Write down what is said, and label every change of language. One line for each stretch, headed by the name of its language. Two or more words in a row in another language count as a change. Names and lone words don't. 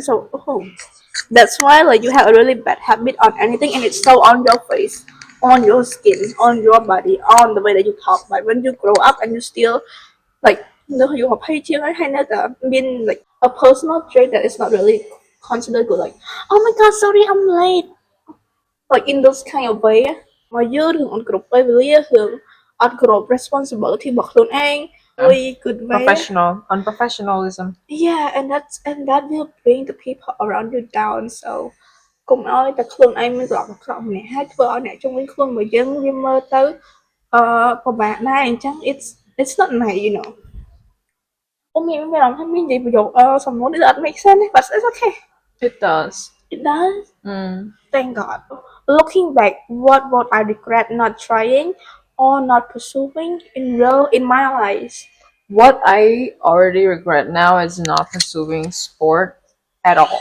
English: So that's why like you have a really bad habit on anything, and it's so on your face, on your skin, on your body, on the way that you talk. But when you grow up and you still like you have been like a personal trait that is not really considered good. Like oh my god, sorry, I'm late. Like in those kind of way
Khmer: មកយឺរឿងអត់គ្រប់ពេលវេលារឿងអត់គ្រប់ responsibility របស់ខ្លួនឯង
English: way good way. Professional, unprofessionalism. Yeah, and that will bring the people around you down, so
Khmer: កុំឲ្យតែខ្លួនឯងមានអាក្រក់ម្នាក់ហើយធ្វើឲ្យអ្នកជំនាញខ្លួនរបស់យើងវាមើលទៅពិបាកដែរអញ្ចឹង
English: it's not nice, you know.
Khmer: អូមានអារម្មណ៍ថាមាននិយាយប្រយោគសំណួរនេះ
English: that make sense, but it's okay. It does. It does. Thank God. Looking back, what would I regret not trying or not pursuing in my life? What I already regret now is not pursuing sport at all.